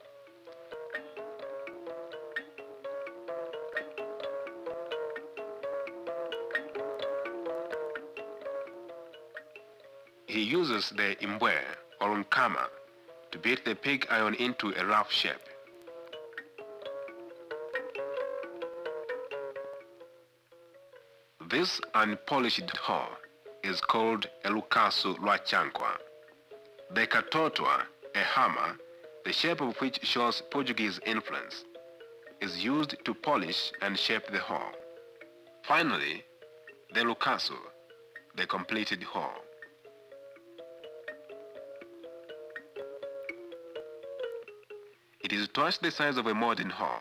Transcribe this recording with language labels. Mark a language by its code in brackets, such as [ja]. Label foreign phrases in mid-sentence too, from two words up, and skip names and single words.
[en] He uses the imbwe or nkama to beat the pig iron into a rough shape. This unpolished hoe is called a [bem] lukasu lwa chankwa. [en] The katotwa, a hammer, the shape of which shows Portuguese influence, is used to polish and shape the hoe. Finally, the lukasu, the completed hoe. It is twice the size of a modern hoe.